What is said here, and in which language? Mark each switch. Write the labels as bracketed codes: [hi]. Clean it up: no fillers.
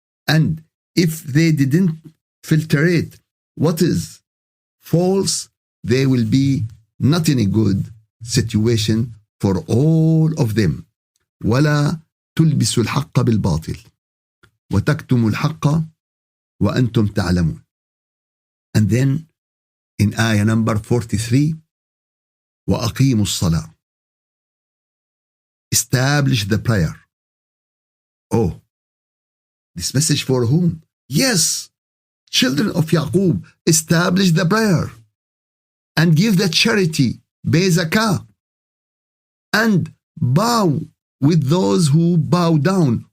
[en] And if they didn't filtrate what is false, they will be not in a good situation for all of them. [ar] ولا تلبسوا الحق بالباطل وتكتموا الحق وأنتم تعلمون. [en] And then in ayah number 43, [ar] وأقيموا الصلاة. [en] Establish the prayer. Oh, this message for whom? Yes, children of Yaqub, establish the prayer and give the charity, pay zakah, and bow with those who bow down.